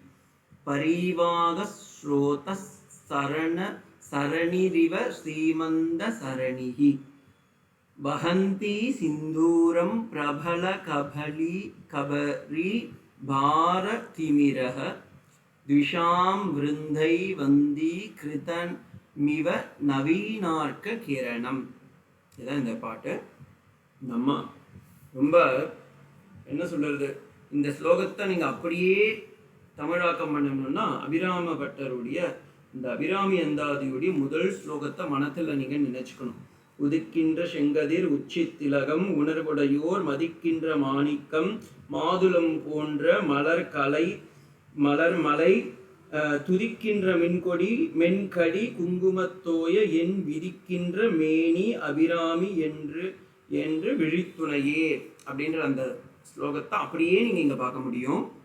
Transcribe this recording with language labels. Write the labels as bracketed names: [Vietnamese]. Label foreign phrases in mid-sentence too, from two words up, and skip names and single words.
[Sanskrit] परिवागस्रोतः सरणिरिव सीमन्तसरणिः वहन्ति सिन्दूरं प्रबल कबरी भारतिमिरः द्विषां वृन्दै वन्दीकृतमिव नवीनार्क किरणम्. [Tamil] இதான் இந்த பாட்டு. நம்ம ரொம்ப என்ன சொல்றது, இந்த ஸ்லோகத்தை நீங்கள் அப்படியே தமிழாக்கம் பண்ணணும்னா அபிராம பட்டருடைய இந்த அபிராமி அந்தாதியுடைய முதல் ஸ்லோகத்தை மனத்தில் நீங்கள் நினைச்சுக்கணும். உதிக்கின்ற செங்கதிர் உச்சி திலகம் உணர்வுடையோர் மதிக்கின்ற மாணிக்கம் மாதுளம் போன்ற மலர் மலை துதிக்கின்ற மின்கொடி மென்கடி குங்குமத்தோய என் விதிக்கின்ற மேனி அபிராமி என்று விழித்துணையே அப்படின்ற அந்த ஸ்லோகத்தை அப்படியே நீங்கள் இங்கே பார்க்க முடியும்.